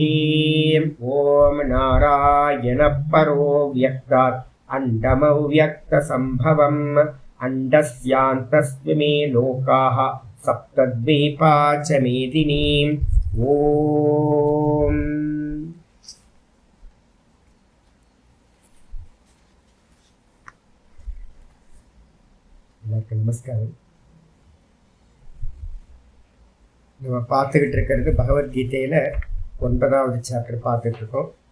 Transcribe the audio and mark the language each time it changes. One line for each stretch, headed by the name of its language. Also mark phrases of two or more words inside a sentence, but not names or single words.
Sanskrit: ओम नारायण परो व्यक्तात् अण्डमव्यक्तसम्भवम् अण्डस्यान्तस्त्वमे लोकाः सप्तद्वीपा च मेदिनीम्।
Tamil: ओम நமஸ்காரம். நம்ம பார்த்துக்கிட்டு இருக்கிறது பகவத்கீதையில 9வது சாப்டர் பார்த்துட்டு இருக்கோம்.